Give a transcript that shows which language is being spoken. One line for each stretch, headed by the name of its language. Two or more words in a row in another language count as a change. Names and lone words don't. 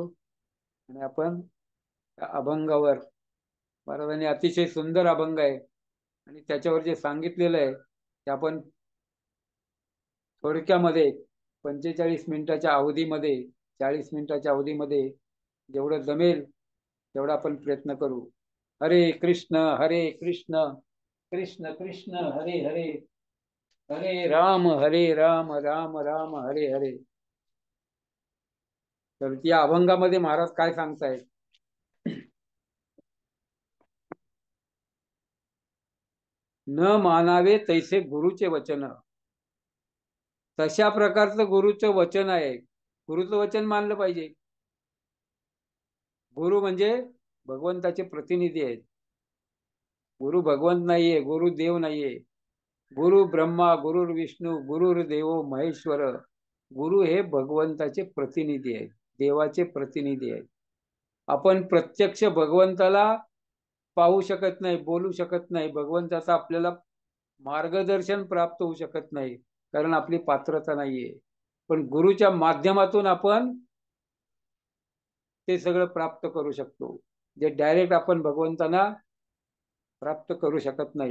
Marathi: आणि आपण अभंगावर, महाराजांनी अतिशय सुंदर अभंग आहे आणि त्याच्यावर जे सांगितलेलं आहे ते आपण थोडक्यामध्ये 45 मिनिटाच्या अवधीमध्ये, 40 मिनिटाच्या अवधीमध्ये जेवढं जमेल तेवढा आपण प्रयत्न करू.
Sanskrit: हरे कृष्ण कृष्ण कृष्ण हरे हरे, हरे राम राम राम हरे हरे.
Marathi: तर या अभंगामध्ये महाराज काय सांगतायत? न मानावे तैसे गुरुचे वचन. तशा प्रकारचं गुरुचं वचन आहे. गुरुचं वचन मानलं पाहिजे. गुरु म्हणजे भगवंताचे प्रतिनिधी आहेत. गुरु भगवंत नाहीये, गुरु देव नाहीये.
Sanskrit: गुरु ब्रह्मा, गुरु विष्णू, गुरुर्देव महेश्वर.
Marathi: गुरु हे भगवंताचे प्रतिनिधी आहेत, देवाचे प्रतिनिधी आहेत. आपण प्रत्यक्ष भगवंताला पाहू शकत नाही, बोलू शकत नाही, भगवंताचा आपल्याला मार्गदर्शन प्राप्त होऊ शकत नाही, कारण आपली पात्रता नाहीये. पण गुरुच्या माध्यमातून आपण ते सगळं प्राप्त करू शकतो, जे डायरेक्ट आपण भगवंतांना प्राप्त करू शकत नाही.